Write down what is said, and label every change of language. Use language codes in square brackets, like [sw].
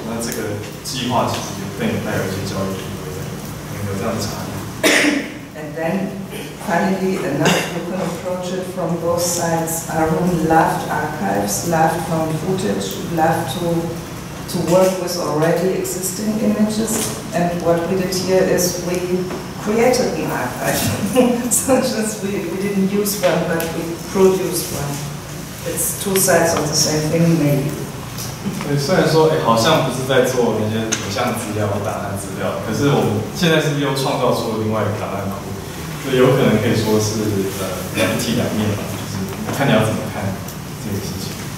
[zh] 那这个计划其实更有带有一些教育意味在里面，有这样的差异。 [en] And then, finally, enough you can approach it from both sides. Arun loved archives, loved found footage, loved to work with already existing images. And what we did here is we created an archive. So just we didn't use one, but we produced one. It's 2 sides of the same thing, maybe. [zh] 对，虽然说好像不是在做那些影像资料或档案资料，可是我们现在是不是又创造出了另外一个档案库？所以有可能可以说是一体两面吧，就是看你要怎么看这个事情。